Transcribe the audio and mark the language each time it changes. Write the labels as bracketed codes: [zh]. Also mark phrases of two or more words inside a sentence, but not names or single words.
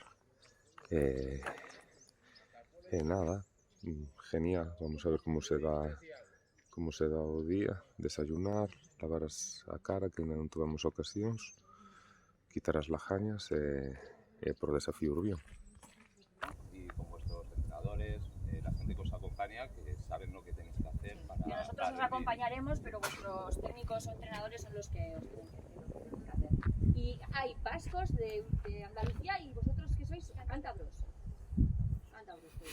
[gl] E nada, genial, vamos a ver como se dá o día, desayunar, lavar a cara, que ainda non tivemos ocasións, quitar as lajañas e por Desafío Urbión. [es] Y con vuestros entrenadores, la gente que os acompaña, que saben lo que tenéis que hacer para... Nosotros os acompañaremos, pero vuestros técnicos o entrenadores son los que os tienen que hacer. Y hay vascos de Andalucía y vosotros que sois cántabros.